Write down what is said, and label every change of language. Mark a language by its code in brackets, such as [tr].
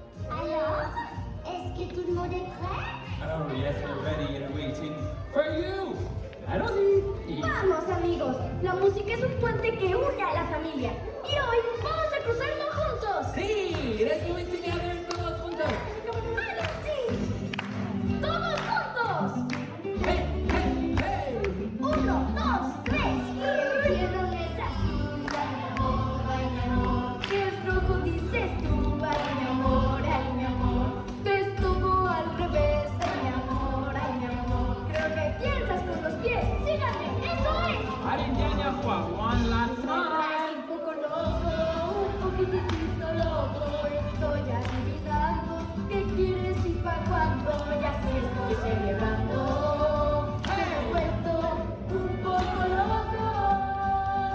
[fr] Alors, est-ce que tout le monde est prêt? [en] Oh yes, we're ready and waiting for you. [fr] Allons-y. [es] Vamos amigos, la música es un puente que une a la familia. Y hoy vamos a cruzarnos juntos. Sí, [en] let's do it together, [es] todos juntos. ¡Ahora sí! ¡Todos juntos! Hey, hey, hey. 1, 2, 3. El cielo no es azul, ay mi amor, que es rojo dices tú, ay mi amor, que es todo al revés, ay mi amor, creo que piensas con los pies, síganme, eso es. [fr] Allez, une dernière fois, [en] one last time. [es] Un poco loco, un poquitito loco, estoy adivinando qué quieres y pa' cuándo, ya sé, estoy celebrando, me he vuelto un poco loco.